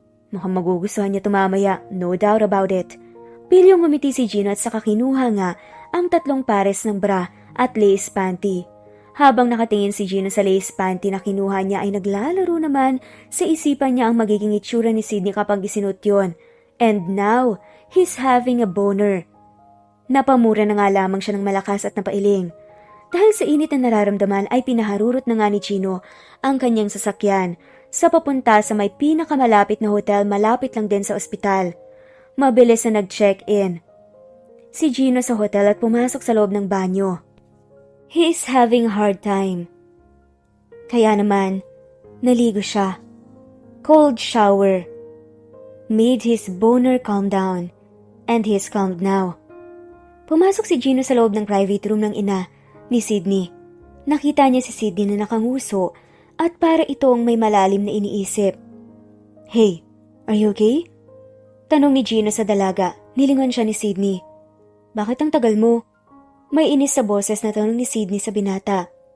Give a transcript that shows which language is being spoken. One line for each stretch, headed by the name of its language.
Filipino: Mukhang magugustuhan niya tumamaya,
English: no doubt about it.
Filipino: Pilyong ngumiti si Gino at saka kinuha nga ang 3 pares ng bra at lace panty. Habang nakatingin si Gino sa lace panty na kinuha niya ay naglalaro naman sa isipan niya ang magiging itsura ni Sydney kapag isinuot yun.
English: And now, he's having a boner.
Filipino: Napamura na nga lamang siya ng malakas at napailing. Dahil sa init na nararamdaman ay pinaharurot na nga ni Gino ang kanyang sasakyan sa papunta sa may pinakamalapit na hotel malapit lang din sa ospital. Mabilis na nag-check-in si Gino sa hotel at pumasok sa loob ng banyo.
English: He is having a hard time.
Filipino: Kaya naman, naligo siya.
English: Cold shower made his boner calm down and he is calmed now.
Filipino: Pumasok si Gino sa loob ng private room ng ina ni Sydney. Nakita niya si Sydney na nakanguso at para itong may malalim na iniisip.
English: Hey, are you okay?
Filipino: Tanong ni Gino sa dalaga. Nilingon siya ni Sydney. Bakit ang tagal mo? May inis sa boses na tanong ni Sydney sa binata.